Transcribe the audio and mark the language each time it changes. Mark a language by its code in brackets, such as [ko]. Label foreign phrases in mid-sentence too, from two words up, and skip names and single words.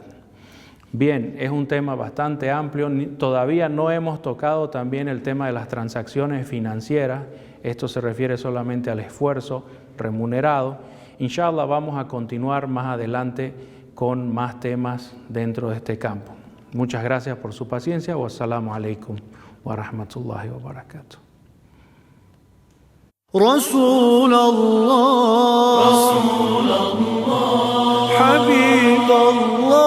[es] Bien, es un tema bastante amplio. Todavía no hemos tocado también el tema de las transacciones financieras. Esto se refiere solamente al esfuerzo remunerado. Inshallah vamos a continuar más adelante con más temas dentro de este campo. Muchas gracias por su paciencia. [ar] والسلام عليكم ورحمة الله وبركاته. رسول الله حبيب الله